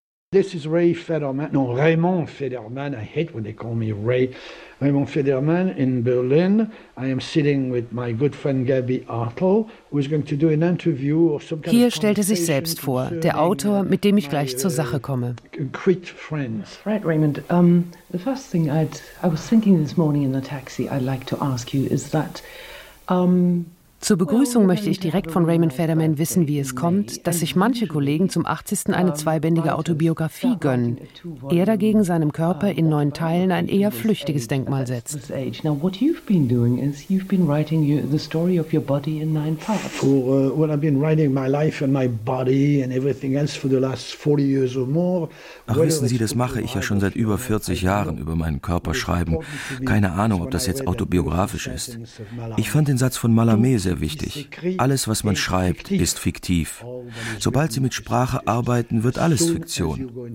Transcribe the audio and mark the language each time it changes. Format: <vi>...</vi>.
<en>This is Ray Federman. No, Raymond Federman. I hate when they call me Ray. Raymond Federman in Berlin. I am sitting with my good friend Gabi Hartl, who is going to do an interview or some kind of conversation.</en> <de>Hier stellt er sich selbst vor, der Autor, mit dem ich gleich zur Sache komme.</de> <en>Great friends. Right, Raymond. The first thing I was thinking this morning in the taxi, I'd like to ask you is that.</en> <de>Zur Begrüßung möchte ich direkt von Raymond Federman wissen, wie es kommt, dass sich manche Kollegen zum 80. eine zweibändige Autobiografie gönnen, er dagegen seinem Körper in 9 Teilen ein eher flüchtiges Denkmal setzt.</de> <en>Now what you've been doing is you've been writing the story of your body in 9 parts. For what I've been writing my life and my body and everything else for the last 40 years or more.</en> <de>Ach, wissen Sie, das mache ich ja schon seit über 40 Jahren, über meinen Körper schreiben. Keine Ahnung, ob das jetzt autobiografisch ist. Ich fand den Satz von Mallarmé sehr wichtig. Alles, was man schreibt, ist fiktiv. Sobald Sie mit Sprache arbeiten, wird alles Fiktion.</de>